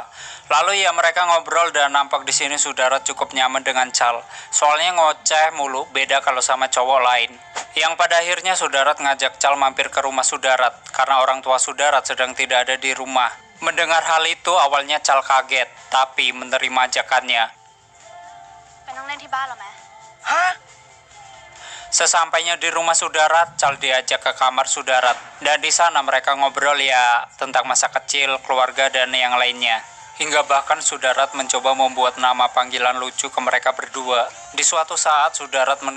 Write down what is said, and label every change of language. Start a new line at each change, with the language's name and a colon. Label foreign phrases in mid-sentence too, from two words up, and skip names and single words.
Indonesian: Lalu ya mereka ngobrol dan nampak di sini Sudarat cukup nyaman dengan Chal. Soalnya ngoceh mulu, beda kalau sama cowok lain. Yang pada akhirnya Sudarat ngajak Chal mampir ke rumah Sudarat karena orang tua Sudarat sedang tidak ada di rumah. Mendengar hal itu awalnya Chal kaget, tapi menerima ajakannya.
Thai: ไปนั่งเล่นที่บ้านเราไหม ฮะ
Indonesian: Sesampainya di rumah Sudarat, Chal diajak ke kamar Sudarat. Dan di sana mereka ngobrol ya tentang masa kecil, keluarga, dan yang lainnya. Hingga bahkan Sudarat mencoba membuat nama panggilan lucu ke mereka berdua. Di suatu saat Sudarat